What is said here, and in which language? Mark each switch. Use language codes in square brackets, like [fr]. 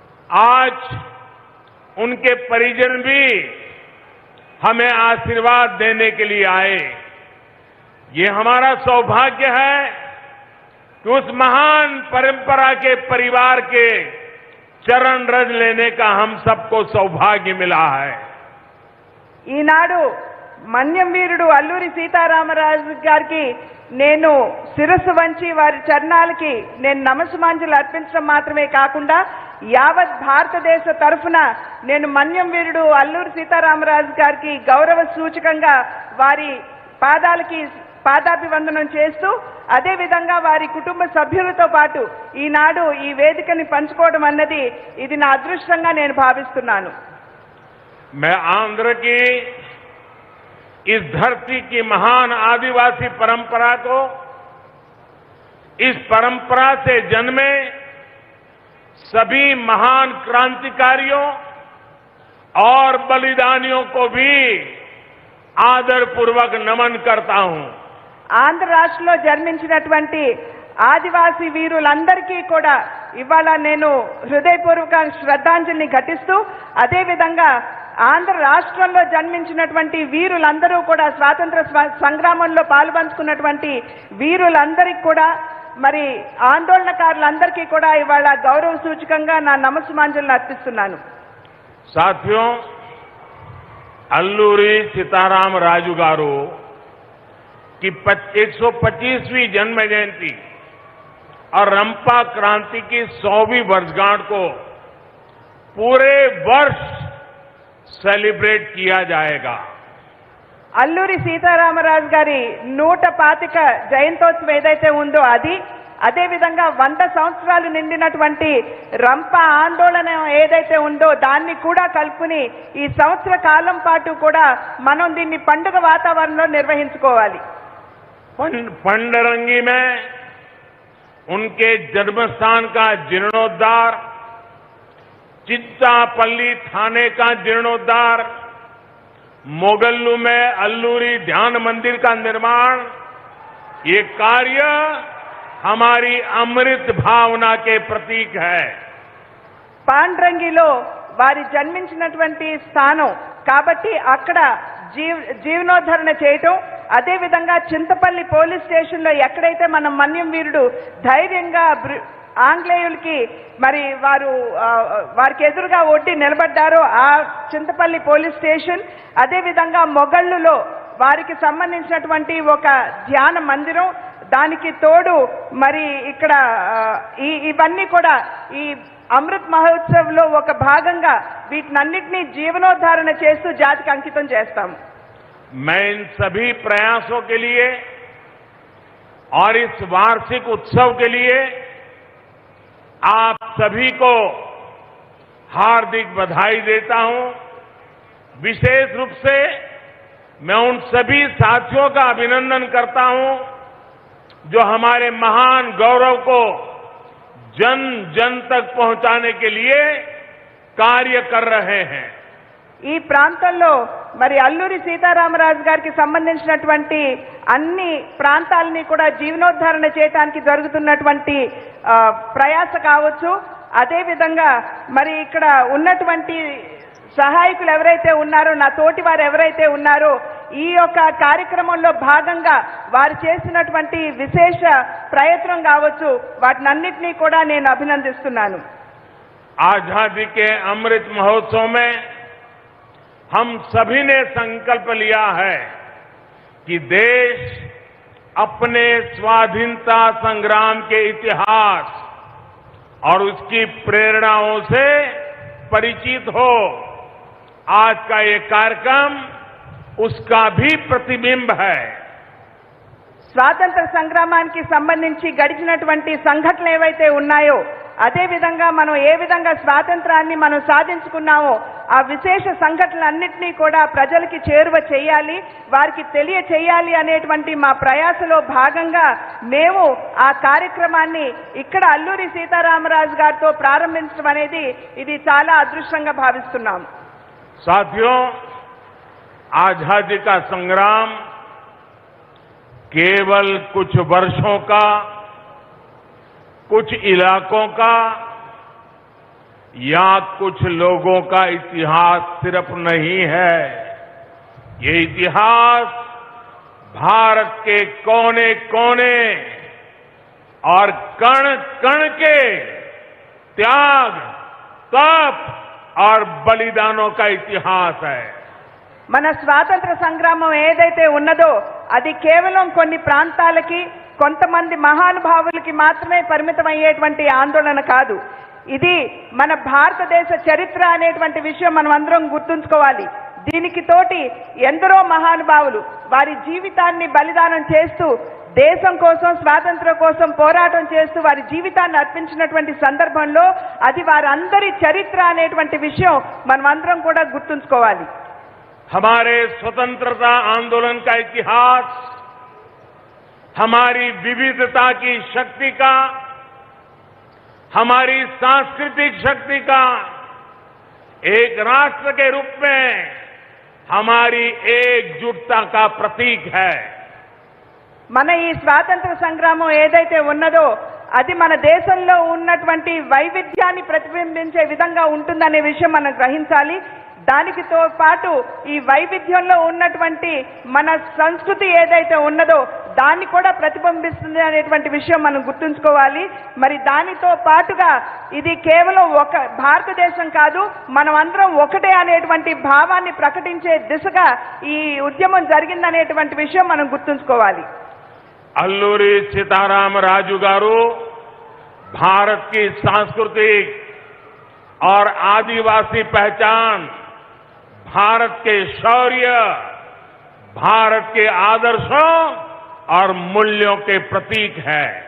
[hi] आज उनके परिजन भी हमें आशीर्वाद देने के लिए आए। ये हमारा सौभाग्य है कि उस महान परंपरा के परिवार के चरण रज लेने का हम सबको सौभाग्य मिला है। [te] ఈనాడు మన్యం వీరుడు అల్లూరి సీతారామరాజు గారికి నేను శిరస్సు వంచి వారి చరణాలకి నేను నమస్సుమాంజలి అర్పించడం మాత్రమే కాకుండా యావత్ భారతదేశ తరఫున నేను మన్యం వీరుడు అల్లూరి సీతారామరాజు గారికి గౌరవ సూచకంగా వారి పాదాలకి పాదాభివందనం చేస్తూ అదే విధంగా వారి కుటుంబ సభ్యులతో పాటు ఈనాడు ఈ వేదికని పంచుకోవడం అన్నది ఇది నా అదృష్టంగా నేను భావిస్తున్నాను। [hi] मैं आंध्र की इस धरती की महान आदिवासी परंपरा को, इस परंपरा से जन्मे सभी महान क्रांतिकारियों और बलिदानियों को भी आदरपूर्वक नमन करता हूं। [te] ఆంధ్ర రాష్ట్రంలో జన్మించినటువంటి ఆదివాసీ వీరులందరికీ కూడా ఇవాళ నేను హృదయపూర్వక శ్రద్ధాంజలిని ఘటిస్తూ, అదేవిధంగా ఆంధ్ర రాష్ట్రంలో జన్మించినటువంటి వీరులందరూ కూడా స్వాతంత్ర సంగ్రామంలో పాల్పంచుకున్నటువంటి వీరులందరికీ కూడా, మరి ఆందోళనకారులందరికీ కూడా ఇవాళ గౌరవ సూచకంగా నా నమస్సుమాంజలిని అర్పిస్తున్నాను. [hi] साथियों, अल्लूरी सीताराम राजू गारू की 125वीं जन्म जयंती और रंपा क्रांति की 100वीं वर्षगांठ को पूरे वर्ष सेलिब्रेट किया जाएगा। [te] అల్లూరి సీతారామరాజు గారి 125 జయంతోత్సవం ఏదైతే ఉందో అది, అదేవిధంగా 100 సంవత్సరాలు నిండినటువంటి రంప ఆందోళన ఏదైతే ఉందో దాన్ని కూడా కలుపుకుని ఈ సంవత్సర కాలం పాటు కూడా మనం దీన్ని పండుగ వాతావరణంలో నిర్వహించుకోవాలి. [hi] पंडरंगी में उनके जन्मस्थान का जीर्णोद्धार, चित्तापल्ली थाने का जीर्णोद्धार, मोगल्लू में अल्लूरी ध्यान मंदिर का निर्माण, ये कार्य हमारी अमृत भावना के प्रतीक है। [te] పాండ్రంగిలో వారి జన్మించినటువంటి స్థానం కాబట్టి అక్కడ జీవనోద్ధరణ చేయటం, అదేవిధంగా చింతపల్లి పోలీస్ స్టేషన్లో ఎక్కడైతే మన మన్యం వీరుడు ధైర్యంగా ఆంగ్లేయులకి మరి వారికి ఎదురుగా ఒడ్డి నిలబడ్డారో ఆ చింతపల్లి పోలీస్ స్టేషన్, అదేవిధంగా మొగళ్ళులో వారికి సంబంధించినటువంటి ఒక ధ్యాన మందిరం, దానికి తోడు మరి ఇక్కడ ఇవన్నీ కూడా ఈ అమృత్ మహోత్సవ్ లో ఒక భాగంగా వీటినన్నిటినీ జీవనోద్ధారణ చేస్తూ జాతికి అంకితం చేస్తాం. [hi] मैं इन सभी प्रयासों के लिए और इस वार्षिक उत्सव के लिए आप सभी को हार्दिक बधाई देता हूं। विशेष रूप से मैं उन सभी साथियों का अभिनंदन करता हूं जो हमारे महान गौरव को जन जन तक पहुंचाने के लिए कार्य कर रहे हैं। [te] ఈ ప్రాంతంలో మరి అల్లూరి సీతారామరాజు గారికి సంబంధించినటువంటి అన్ని ప్రాంతాలని కూడా జీవనోద్ధరణ చేయడానికి జరుగుతున్నటువంటి ప్రయాస కావచ్చు, అదేవిధంగా మరి ఇక్కడ ఉన్నటువంటి సహాయకులు ఎవరైతే ఉన్నారో, నా తోటి వారు ఎవరైతే ఉన్నారో, ఈ యొక్క కార్యక్రమంలో భాగంగా వారు చేసినటువంటి విశేష ప్రయత్నం కావచ్చు, వాటినన్నింటినీ కూడా నేను అభినందిస్తున్నాను. [hi] आजादी के अमृत महोत्सव में हम सभी ने संकल्प लिया है कि देश अपने स्वाधीनता संग्राम के इतिहास और उसकी प्रेरणाओं से परिचित हो। आज का ये कार्यक्रम उसका भी प्रतिबिंब है। [te] స్వాతంత్ర సంగ్రామానికి సంబంధించి గడిచినటువంటి సంఘటనలు ఏవైతే ఉన్నాయో, అదే విధంగా మనం ఏ విధంగా స్వాతంత్రాన్ని మనం సాధించుకున్నామో ఆ విశేష సంఘటనలన్నింటినీ కూడా ప్రజలకి చేరువ చేయాలి, వారికి తెలియచేయాలి అనేటువంటి మా ప్రయాసలో భాగంగా మేము ఆ కార్యక్రమాన్ని ఇక్కడ అల్లూరి సీతారామరాజు గారితో ప్రారంభించడం అనేది ఇది చాలా అదృష్టంగా భావిస్తున్నాం. [hi] साथियों, आजादी का संग्राम केवल कुछ वर्षों का, कुछ इलाकों का या कुछ लोगों का इतिहास सिर्फ नहीं है। ये इतिहास भारत के कोने कोने और कण कण के त्याग, तप और बलिदानों का इतिहास है। [te] మన స్వాతంత్ర సంగ్రామం ఏదైతే ఉన్నదో అది కేవలం కొన్ని ప్రాంతాలకి, కొంతమంది మహానుభావులకి మాత్రమే పరిమితమయ్యేటువంటి ఆందోళన కాదు. ఇది మన భారతదేశ చరిత్ర అనేటువంటి విషయం మనం అందరం గుర్తుంచుకోవాలి. దీనికి తోటి ఎందరో మహానుభావులు వారి జీవితాన్ని బలిదానం చేస్తూ దేశం కోసం స్వాతంత్ర్యం కోసం పోరాటం చేస్తూ వారి జీవితాన్ని అర్పించినటువంటి సందర్భంలో అది వారందరి చరిత్ర అనేటువంటి విషయం మనమందరం కూడా గుర్తుంచుకోవాలి. [hi] हमारे स्वतंत्रता आंदोलन का इतिहास हमारी विविधता की शक्ति का, हमारी सांस्कृतिक शक्ति का, एक राष्ट्र के रूप में हमारी एकजुटता का प्रतीक है. [te] మన ఈ స్వాతంత్ర సంగ్రామం ఏదైతే ఉన్నదో అది మన దేశంలో ఉన్నటువంటి వైవిధ్యాన్ని ప్రతిబింబించే విధంగా ఉంటుందనే విషయం మనం గ్రహించాలి. దానికితో పాటు ఈ వైవిధ్యంలో ఉన్నటువంటి మన సంస్కృతి ఏదైతే ఉన్నదో దాన్ని కూడా ప్రతిబింబిస్తుంది అనేటువంటి విషయం మనం గుర్తుంచుకోవాలి. మరి దానితో పాటుగా ఇది కేవలం ఒక భారతదేశం కాదు, మనం అందరం ఒకటే అనేటువంటి భావాన్ని ప్రకటించే దిశగా ఈ ఉద్యమం జరిగిందనేటువంటి విషయం మనం గుర్తుంచుకోవాలి. [hi] अल्लूरी सीताराम राजू गारू भारत की सांस्कृतिक और आदिवासी पहचान, भारत के शौर्य, भारत के आदर्शों और मूल्यों के प्रतीक है.